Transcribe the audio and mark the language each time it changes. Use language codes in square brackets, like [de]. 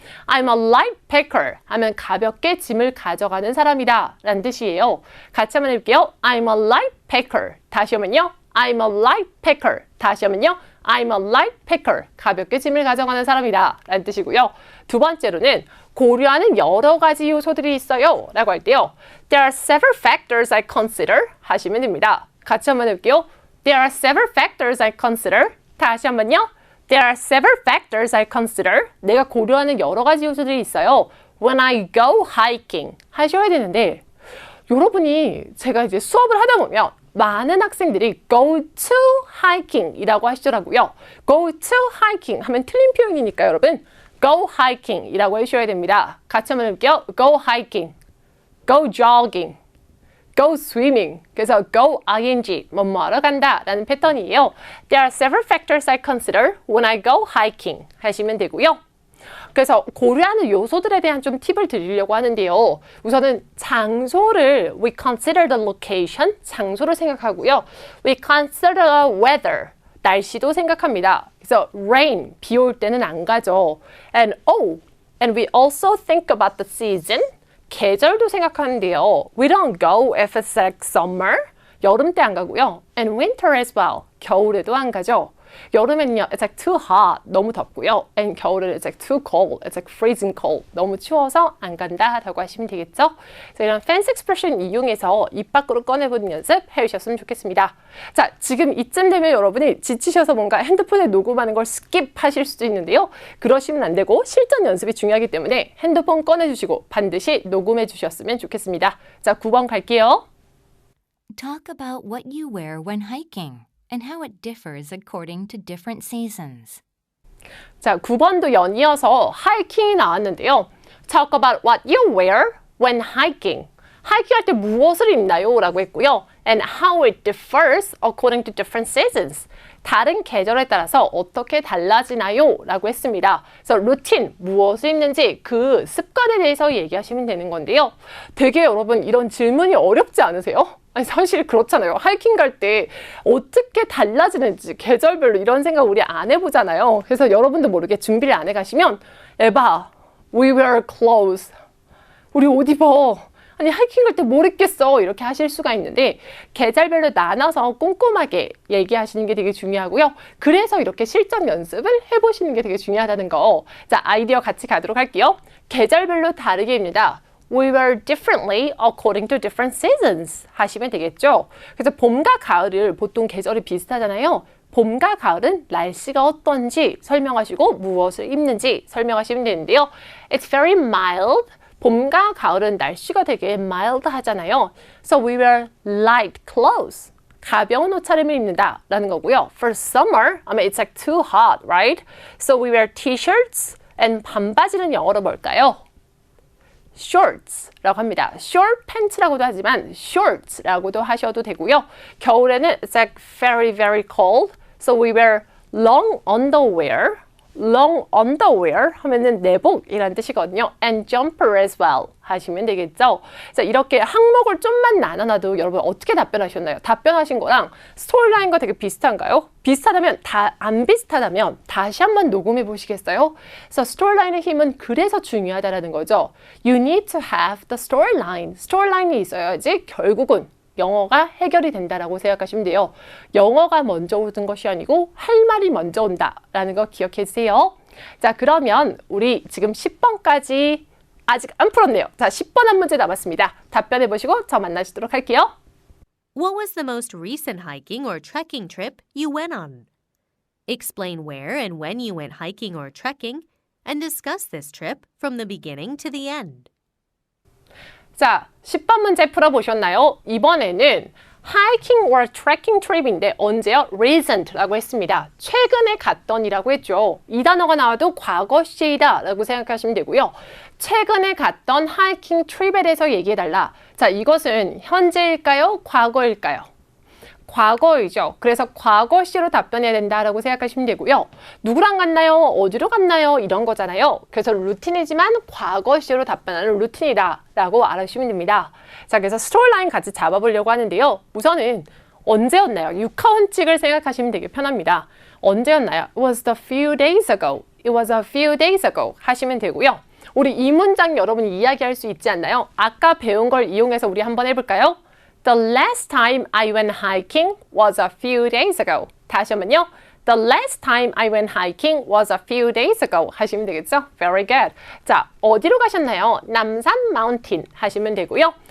[en] I'm a light packer [ko] 하면 가볍게 짐을 가져가는 사람이다 라는 뜻이에요. 같이 한번 해볼게요. [en] I'm a light packer. [ko] 다시 하면요. [en] I'm a light packer. [ko] 다시 하면요. [en] I'm a light packer. [ko] 가볍게 짐을 가져가는 사람이다 라는 뜻이고요. 두 번째로는 고려하는 여러 가지 요소들이 있어요 라고 할 때요. [en] There are several factors I consider [ko] 하시면 됩니다. 같이 한번 해볼게요. [en] There are several factors I consider. [ko] 다시 한번요. [en] There are several factors I consider. [ko] 내가 고려하는 여러 가지 요소들이 있어요. [en] When I go hiking [ko] 하셔야 되는데 여러분이 제가 이제 수업을 하다 보면 많은 학생들이 go to hiking 이라고 하시더라고요. go to hiking 하면 틀린 표현이니까 여러분 go hiking 이라고 하셔야 됩니다. 같이 한번 해볼게요. [en] go hiking, go jogging, go swimming. [ko] 그래서 go ing, 뭐뭐 하러 간다 라는 패턴이에요. [en] There are several factors I consider when I go hiking [ko] 하시면 되고요. 그래서 고려하는 요소들에 대한 좀 팁을 드리려고 하는데요. 우선은 장소를 [en] we consider the location, [ko] 장소를 생각하고요. [en] We consider weather, [ko] 날씨도 생각합니다. 그래서 rain, 비 올 때는 안 가죠. [en] And we also think about the season, [ko] 계절도 생각하는데요. [en] We don't go if it's like summer, [ko] 여름 때 안 가고요. [en] And winter as well, [ko] 겨울에도 안 가죠. 여름에는요, [en] it's like too hot, [ko] 너무 덥고요. [en] And [ko] 겨울에는 [en] it's like too cold, it's like freezing cold, [ko] 너무 추워서 안 간다 라고 하시면 되겠죠. 그래서 이런 fancy expression 이용해서 입 밖으로 꺼내보는 연습 해주셨으면 좋겠습니다. 자, 지금 이쯤 되면 여러분이 지치셔서 뭔가 핸드폰에 녹음하는 걸 스킵하실 수도 있는데요. 그러시면 안 되고 실전 연습이 중요하기 때문에 핸드폰 꺼내주시고 반드시 녹음해 주셨으면 좋겠습니다. 자, 9번 갈게요. [en] Talk about what you wear when hiking and how it differs according to different seasons. [ko] 자, 9번도 연이어서 하이킹이 나왔는데요. [en] Talk about what you wear when hiking. [ko] 하이킹 할 때 무엇을 입나요? 라고 했고요. [en] And how it differs according to different seasons. [ko] 다른 계절에 따라서 어떻게 달라지나요? 라고 했습니다. 그래서 루틴, 무엇을 입는지 그 습관에 대해서 얘기하시면 되는 건데요. 되게 여러분 이런 질문이 어렵지 않으세요? 아니 사실 그렇잖아요. 하이킹 갈 때 어떻게 달라지는지 계절별로 이런 생각 우리 안 해보잖아요. 그래서 여러분도 모르게 준비를 안 해가시면 에바, [en] we wear clothes. [ko] 우리 옷 입어. 아니 하이킹 갈 때 뭘 입겠어 이렇게 하실 수가 있는데 계절별로 나눠서 꼼꼼하게 얘기하시는 게 되게 중요하고요. 그래서 이렇게 실전 연습을 해보시는 게 되게 중요하다는 거. 자, 아이디어 같이 가도록 할게요. 계절별로 다르게 입니다. [en] We wear differently according to different seasons [ko] 하시면 되겠죠. 그래서 봄과 가을을 보통 계절이 비슷하잖아요. 봄과 가을은 날씨가 어떤지 설명하시고 무엇을 입는지 설명하시면 되는데요. [en] It's very mild. [ko] 봄과 가을은 날씨가 되게 mild 하잖아요. [en] So we wear light clothes. [ko] 가벼운 옷차림을 입는다 라는 거고요. [en] For summer, I mean it's like too hot, right? So we wear t-shirts and [ko] 반바지는 영어로 뭘까요? shorts라고 합니다. short pants라고도 하지만 shorts라고도 하셔도 되고요. 겨울에는 [en] it's like very, very cold. So we wear long underwear. [ko] long underwear 하면은 내복이라는 뜻이거든요. [en] and jumper as well [ko] 하시면 되겠죠. 자, 이렇게 항목을 좀만 나눠놔도 여러분 어떻게 답변하셨나요? 답변하신 거랑 스토리라인과 되게 비슷한가요? 비슷하다면 안 비슷하다면 다시 한번 녹음해 보시겠어요? 그래서 스토리라인의 힘은 그래서 중요하다라는 거죠. [en] You need to have the storyline. [ko] 스토리라인이 있어야지 결국은 영어가 해결이 된다라고 생각하시면 돼요. 영어가 먼저 오는 것이 아니고 할 말이 먼저 온다라는 거 기억해 주세요. 자, 그러면 우리 지금 10번까지 아직 안 풀었네요. 자, 10번 한 문제 남았습니다. 답변해 보시고 저 만나시도록 할게요. [en] What was the most recent hiking or trekking trip you went on? Explain where and when you went hiking or trekking and discuss this trip from the beginning to the end. [ko] 자, 10번 문제 풀어보셨나요? 이번에는 hiking or trekking trip인데 언제요? recent라고 했습니다. 최근에 갔던이라고 했죠. 이 단어가 나와도 과거 시이다 라고 생각하시면 되고요. 최근에 갔던 hiking trip에 대해서 얘기해달라. 자, 이것은 현재일까요? 과거일까요? 과거이죠. 그래서 과거 시로 답변해야 된다라고 생각하시면 되고요. 누구랑 갔나요? 어디로 갔나요? 이런 거잖아요. 그래서 루틴이지만 과거 시로 답변하는 루틴이다 라고 알아주시면 됩니다. 자, 그래서 스토리라인 같이 잡아보려고 하는데요. 우선은 언제였나요? 육하원칙을 생각하시면 되게 편합니다. 언제였나요? [en] It was a few days ago. It was a few days ago [ko] 하시면 되고요. 우리 이 문장 여러분이 이야기할 수 있지 않나요? 아까 배운 걸 이용해서 우리 한번 해볼까요? [en] The last time I went hiking was a few days ago. [ko] 다시 한번요. [en] The last time I went hiking was a few days ago. [ko] 하시면 되겠죠? [en] Very good. [ko] 자, 어디로 가셨나요? 남산 마운틴 하시면 되고요.